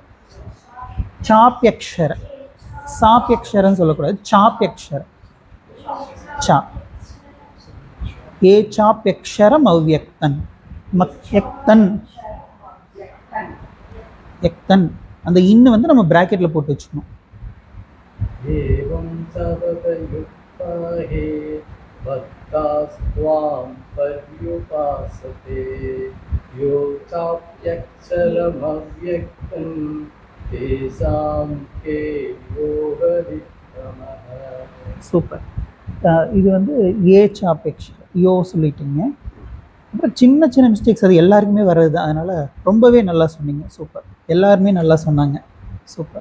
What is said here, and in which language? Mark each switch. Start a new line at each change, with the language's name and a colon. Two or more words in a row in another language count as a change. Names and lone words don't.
Tamil: சாப்யக்ஷர, சாப்யக்ஷரன்னு சொல்லக்கூடாது, சாப்யக்ஷரம். சா ஏ சாப்யக்ஷரம் அவ்யக்தன் மக்யக்தன் யக்தன். அந்த இன்னு வந்து நம்ம பிராக்கெட்டில் போட்டு வச்சுக்கணும்.
Sanskrit: एवं सततयुक्ता हे भक्तास्त्वां पर्युपासते यो चाप्यक्षरमव्यक्तं तेषां के योगविक्रमः.
Tamil: சூப்பர். இது வந்து ஏ சாப்யக்ஷரம் யோ சொல்லிட்டீங்க. அப்புறம் சின்ன சின்ன மிஸ்டேக்ஸ் அது எல்லாருக்குமே வர்றது தான். அதனால் ரொம்பவே நல்லா சொன்னீங்க. சூப்பர். எல்லாருமே நல்லா சொன்னாங்க. சூப்பர்.